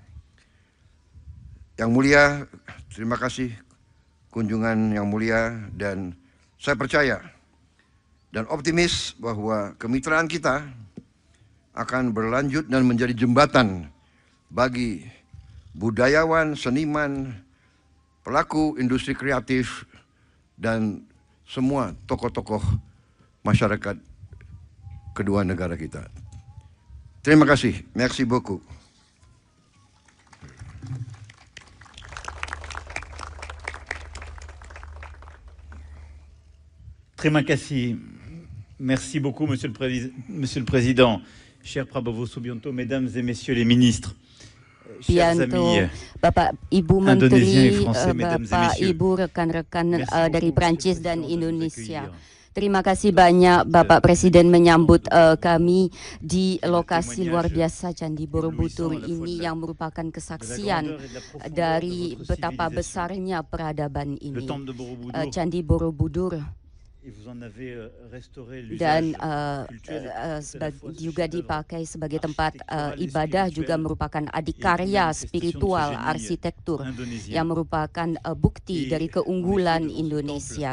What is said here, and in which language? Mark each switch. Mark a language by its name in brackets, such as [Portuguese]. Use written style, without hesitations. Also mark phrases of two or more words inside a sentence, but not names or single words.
[Indonesian] Yang mulia, terima kasih kunjungan yang mulia, dan saya percaya dan optimis bahwa kemitraan kita akan berlanjut dan menjadi jembatan bagi budayawan, seniman, pelaku industri kreatif, dan semua tokoh-tokoh masyarakat kedua negara kita. Terima kasih. [French] Merci beaucoup. [Indonesian] Terima kasih. [French] Merci beaucoup, Monsieur le Président. Cher Prabowo Subianto, Mesdames et Messieurs les ministres, chers amis [Indonesian] Bapak Ibu [French] Indonésiens et [Indonesian] Menteri, [French] Français, Mesdames et [Indonesian] Bapak [French] Messieurs. [Indonesian] Ibu rekan-rekan [French] Merci beaucoup, [Indonesian] dari [French] Monsieur [Indonesian] Prancis [French] le [Indonesian] dan [French] Président, de nous [Indonesian] Indonesia. [French] accueillir. [Indonesian] Terima kasih banyak Bapak Presiden menyambut kami di lokasi luar biasa Candi Borobudur ini yang merupakan kesaksian dari betapa besarnya peradaban ini. Candi Borobudur dan juga dipakai sebagai tempat ibadah, juga merupakan adikarya spiritual arsitektur yang merupakan bukti dari keunggulan Indonesia.